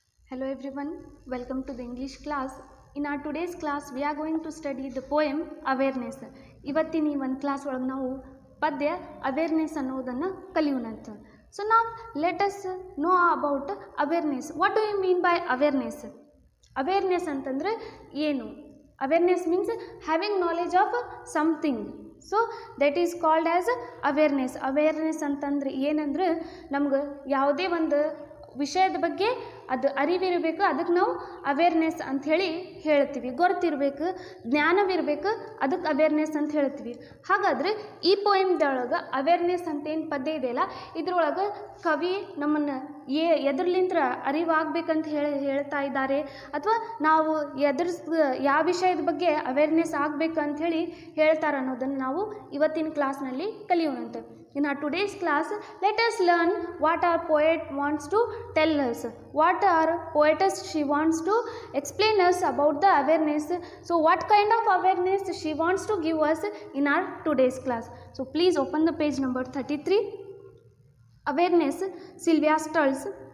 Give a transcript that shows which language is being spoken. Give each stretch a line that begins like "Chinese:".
English: Hello everyone, welcome to the English class. In our today's class, we are going to study the poem Awareness.
Kannada: ಇವತ್ತಿನ ಈ ಒಂದು class ಒಳಗೆ ನಾವು ಪದ್ಯ awareness ಅನ್ನೋದನ್ನು ಕಲಿಯೋಣಂತ.
English: So now let us know about awareness. What do you mean by awareness?
Kannada: Awareness ಅಂತಂದ್ರೆ ಏನು?
English: Awareness means having knowledge of something. So that is called as awareness.
Kannada: Awareness ಅಂತಂದ್ರೆ ಏನಂದ್ರೆ ನಮ್ಗೆ ಯಾವುದೇ ಒಂದು ವಿಷಯದ ಬಗ್ಗೆ ಅದು ಅರಿವಿರಬೇಕು, ಅದಕ್ಕೆ ನಾವು ಅವೇರ್ನೆಸ್ ಅಂತ ಹೇಳ್ತೀವಿ. ಗೊತ್ತಿರಬೇಕು, ಜ್ಞಾನವಿರಬೇಕು, ಅದಕ್ಕೆ ಅವೇರ್ನೆಸ್ ಅಂತ ಹೇಳ್ತೀವಿ. ಹಾಗಾದರೆ ಈ ಪೋಯಮ್ದೊಳಗೆ ಅವೇರ್ನೆಸ್ ಅಂತ ಏನು ಪದ್ಯ ಇದೆಯಲ್ಲ, ಇದ್ರೊಳಗೆ ಕವಿ ನಮ್ಮನ್ನು ಎದುರ್ಲಿಂತ್ರ ಅರಿವಾಗಬೇಕಂತ ಹೇಳ್ತಾ ಇದ್ದಾರೆ, ಅಥವಾ ನಾವು ಯಾವ ವಿಷಯದ ಬಗ್ಗೆ ಅವೇರ್ನೆಸ್ ಆಗಬೇಕು ಅಂಥೇಳಿ ಹೇಳ್ತಾರೆ ಅನ್ನೋದನ್ನು ನಾವು ಇವತ್ತಿನ ಕ್ಲಾಸ್ನಲ್ಲಿ ಕಲಿಯೋಣಂತೆ.
English: In our today's class, let us learn what our poet wants to tell us, what our poetess she wants to explain us about the awareness. So what kind of awareness she wants to give us in our today's class. So please open the page number 33. Awareness, Sylvia Stults.